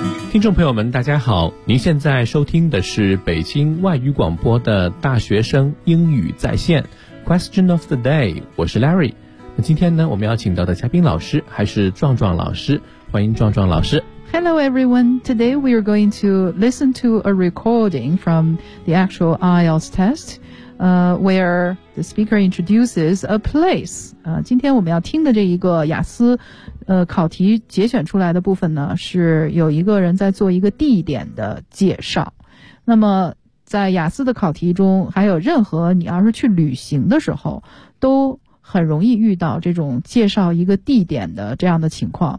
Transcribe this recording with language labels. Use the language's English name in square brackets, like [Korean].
[Chinese] 听众朋友们大家好，您现在收听的是北京外语广播的大学生英语在线 Question of the day， 我是 Larry。那今天呢，我们要请到的嘉宾老师还是壮壮老师，欢迎壮壮老师。 [English] Hello everyone, today we are going to listen to a recording from the actual IELTS test, where the speaker introduces a place. [Chinese] 今天我们要听的这一个雅思考题节选出来的部分呢，是有一个人在做一个地点的介绍。那么在雅思的考题中，还有任何你要是去旅行的时候，都很容易遇到这种介绍一个地点的这样的情况。